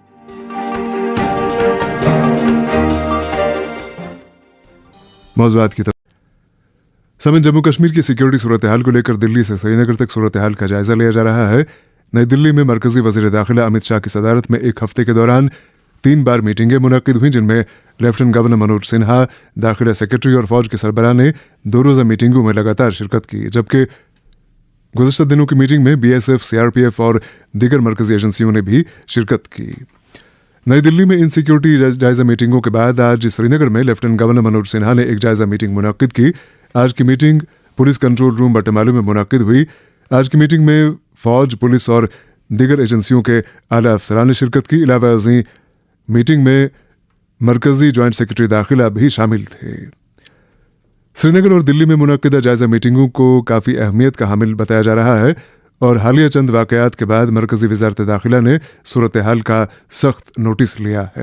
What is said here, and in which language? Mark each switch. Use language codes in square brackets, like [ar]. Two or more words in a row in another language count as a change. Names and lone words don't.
[ur] موضوعات کی سمن جموں کشمیر کی سیکیورٹی صورتحال کو لے کر دلی سے سری نگر تک صورتحال کا جائزہ لیا جا رہا ہے۔ نئی دلی میں مرکزی وزیر داخلہ امت شاہ کی صدارت میں ایک ہفتے کے دوران 3 بار میٹنگیں منعقد ہوئیں، جن میں [en] lieutenant governor [ur] منوج سنہا، داخلہ سیکرٹری اور فوج کے سربراہ نے 2 روزہ میٹنگوں میں لگاتار شرکت کی، جبکہ گزشتہ دنوں کی میٹنگ میں بی ایس ایف، سی آر پی ایف اور دیگر مرکزی ایجنسیوں نے بھی شرکت کی۔ نئی دلی میں ان سیکیورٹی جائزہ میٹنگوں کے بعد آج سری نگر میں [en] lieutenant governor [ur] منوج سنہا نے ایک جائزہ میٹنگ منعقد کی۔ آج کی میٹنگ [en] police control room [ur] بٹمالو میں منعقد ہوئی۔ آج کی میٹنگ میں فوج، پولیس اور دیگر ایجنسیوں کے اعلیٰ افسران نے شرکت کی۔ علاوہ ازیں میٹنگ میں مرکزی [en] joint secretary [ur] داخلہ بھی شامل تھے۔ سری نگر اور دلی میں منعقدہ جائزہ میٹنگوں کو کافی اہمیت کا حامل بتایا جا رہا ہے اور حالیہ چند واقعات کے بعد مرکزی وزارت داخلہ نے صورتحال کا سخت نوٹس لیا ہے۔